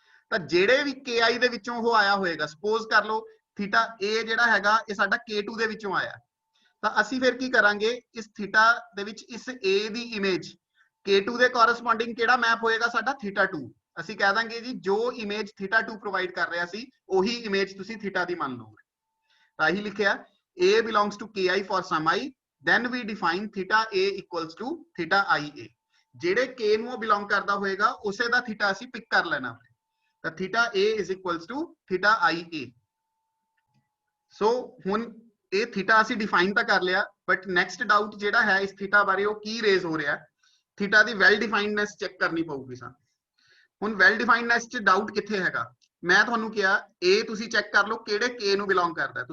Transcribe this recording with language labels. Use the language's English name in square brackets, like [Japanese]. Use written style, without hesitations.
[Punjabi] ਤਾਂ ਜਿਹੜੇ ਵੀ KI ਦੇ ਵਿੱਚੋਂ ਉਹ ਆਇਆ ਹੋਏਗਾ, ਸਪੋਜ਼ ਕਰ ਲਓ ਥੀਟਾ A ਜਿਹੜਾ ਹੈਗਾ ਇਹ ਸਾਡਾ K2 ਦੇ ਵਿੱਚੋਂ ਆਇਆ, ਤਾਂ ਅਸੀਂ ਫਿਰ ਕੀ ਕਰਾਂਗੇ, ਇਸ ਥੀਟਾ ਦੇ ਵਿੱਚ ਇਸ A ਦੀ ਇਮੇਜ K2 ਦੇ ਕੋਰਸਪੋਂਡਿੰਗ ਕਿਹੜਾ ਮੈਪ ਹੋਏਗਾ ਸਾਡਾ ਥੀਟਾ 2। ਅਸੀਂ ਕਹਿ ਦਾਂਗੇ ਜੀ ਜੋ ਇਮੇਜ ਥੀਟਾ 2 ਪ੍ਰੋਵਾਈਡ ਕਰ ਰਿਹਾ ਸੀ ਉਹੀ ਇਮੇਜ ਤੁਸੀਂ ਥੀਟਾ ਦੀ ਮੰਨ ਲਓਗੇ। ਤਾਂ ਇਹੀ ਲਿਖਿਆ [English] A belongs to KI for some I, then we define theta A equals to theta IA। [Punjabi] ਜਿਹੜੇ K ਨੂੰ ਬਿਲੋਂਗ ਕਰਦਾ ਹੋਏਗਾ ਉਸੇ ਦਾ ਥੀਟਾ ਅਸੀਂ ਪਿਕ ਕਰ ਲੈਣਾ। [English] ਤਾਂ theta A is equals to theta IA। [Punjabi] ਸੋ ਹੁਣ ਇਹ ਥੀਟਾ ਅਸੀਂ ਡਿਫਾਈਨ ਤਾਂ ਕਰ ਲਿਆ, ਬਟ ਨੈਕਸਟ ਡਾਊਟ ਜਿਹੜਾ ਹੈ ਇਸ ਥੀਟਾ ਬਾਰੇ ਉਹ ਕੀ ਰੇਜ਼ ਹੋ ਰਿਹਾ, ਥੀਟਾ ਦੀ ਵੈਲ ਡਿਫਾਈਨਡਨੈਸ ਚੈੱਕ ਕਰਨੀ ਪਊਗੀ ਸਾਨੂੰ। ਹੁਣ ਵੈਲ ਡਿਫਾਈਨਡਨੈਸ ਚ ਡਾਊਟ ਕਿੱਥੇ ਹੈਗਾ, ਮੈਂ ਤੁਹਾਨੂੰ ਕਿਹਾ A ਤੁਸੀਂ ਚੈੱਕ ਕਰ ਲਓ ਕਿਹੜੇ K ਨੂੰ ਬਿਲੋਂਗ ਕਰਦਾ।